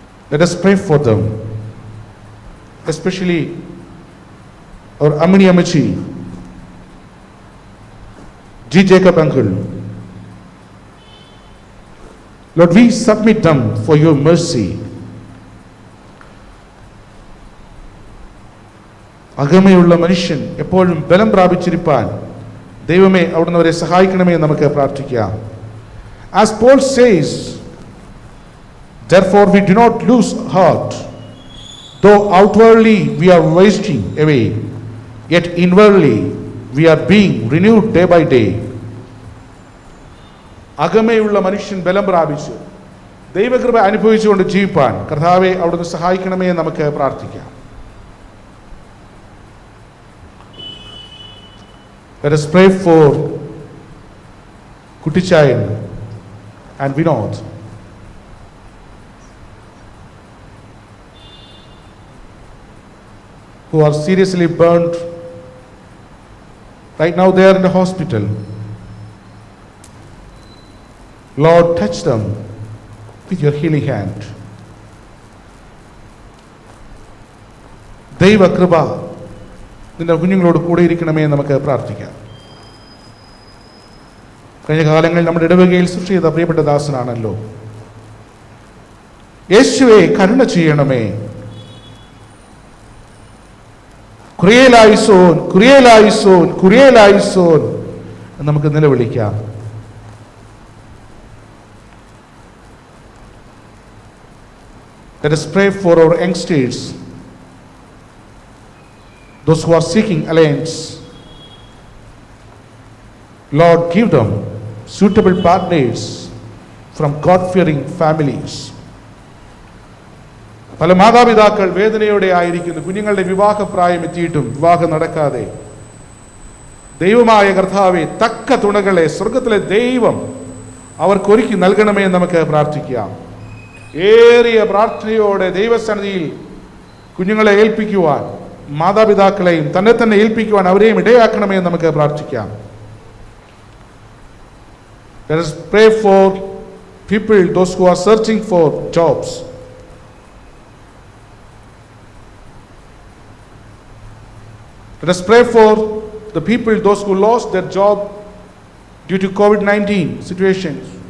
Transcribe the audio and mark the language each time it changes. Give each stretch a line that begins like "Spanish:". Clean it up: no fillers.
English: Let us pray for them, especially our Amini Amachi, G. Jacob uncle. Lord, we submit them for your mercy.
Malayalam: അകമയുള്ള മനുഷ്യൻ എപ്പോഴും ബലം പ്രാപിച്ചിരിപ്പാൻ ദൈവമേ അവിടുന്ന് അവരെ സഹായിക്കണമേ എന്ന് നമുക്ക് പ്രാർത്ഥിക്കാം.
English: As Paul says, therefore we do not lose heart, though outwardly we are wasting away, yet inwardly we are being renewed day by day.
Malayalam: അകമയുള്ള മനുഷ്യൻ ബലം പ്രാപിച്ച് ദൈവകൃപ അനുഭവിച്ചുകൊണ്ട് ജീവിപ്പാൻ കർത്താവെ അവിടുന്ന് സഹായിക്കണമേ എന്ന് നമുക്ക് പ്രാർത്ഥിക്കാം.
English: Let us pray for Kutichayan and Vinod. Who are seriously burned. Right now they are in the hospital. Lord, touch them with your healing hand.
Malayalam: ദൈവ കൃപ നിന്റെ കുഞ്ഞുങ്ങളോട് കൂടെ ഇരിക്കണമേ എന്ന് നമുക്ക് പ്രാർത്ഥിക്കാം. കഴിഞ്ഞ കാലങ്ങളിൽ നമ്മുടെ ഇടവകയിൽ സൃഷ്ടി ചെയ്ത പ്രിയപ്പെട്ട ദാസനാണല്ലോ. യേശുവേ കരുണ ചെയ്യണമേ.
Greek: കുരിയേലായിസോൻ കുരിയേലായിസോൻ കുരിയേലായിസോൻ
Malayalam: എന്ന് നമുക്ക് നിലവിളിക്കാം.
English: Let us pray for our youngsters, those who are seeking alliance. Lord, give them suitable partners from God-fearing families.
Malayalam: പല മാതാപിതാക്കൾ വേദനയോടെ ആയിരിക്കുന്നു. കുഞ്ഞുങ്ങളുടെ വിവാഹപ്രായം എത്തിയിട്ടും വിവാഹം നടക്കാതെ. ദൈവമായ കർത്താവേ, തക്ക തുണകളെ സ്വർഗത്തിലെ ദൈവം അവർക്കൊരുക്കി നൽകണമേ എന്ന് നമുക്ക് പ്രാർത്ഥിക്കാം. ഏറിയ പ്രാർത്ഥനയോടെ ദൈവസന്നിധിയിൽ കുഞ്ഞുങ്ങളെ ഏൽപ്പിക്കുവാൻ, മാതാപിതാക്കളെയും തന്നെ തന്നെ ഏൽപ്പിക്കുവാൻ അവരെയും ഇടയാക്കണമേ എന്ന് നമുക്ക് പ്രാർത്ഥിക്കാം.
English: Let us pray for people, those who are searching for jobs. Let us pray for the people, those who lost their job due to COVID-19 situations.